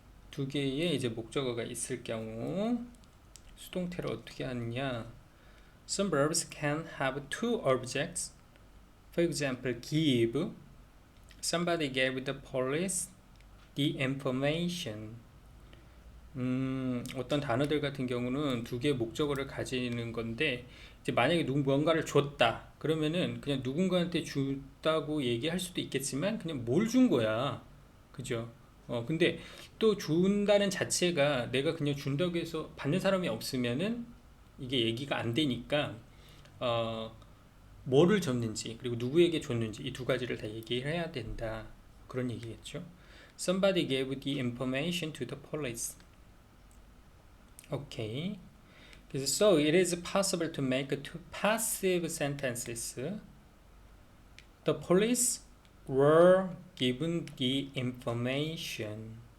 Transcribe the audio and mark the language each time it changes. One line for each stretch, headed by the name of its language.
Korean: 두 개의 이제 목적어가 있을 경우 수동태를 어떻게 하느냐?
English: Some verbs can have two objects. For example, give. Somebody gave the police the information.
Korean: 어떤 단어들 같은 경우는 두 개의 목적어를 가지는 건데 이제 만약에 뭔가를 줬다 그러면은 그냥 누군가한테 줬다고 얘기할 수도 있겠지만 그냥 뭘 준 거야, 그죠? 근데 또 준다는 자체가 내가 그냥 준다고 해서 받는 사람이 없으면은 이게 얘기가 안 되니까 뭐를 줬는지 그리고 누구에게 줬는지 이 두 가지를 다 얘기해야 된다, 그런 얘기겠죠.
English: Somebody gave the information to the police. Okay. So it is possible to make two passive sentences. The police were given the information.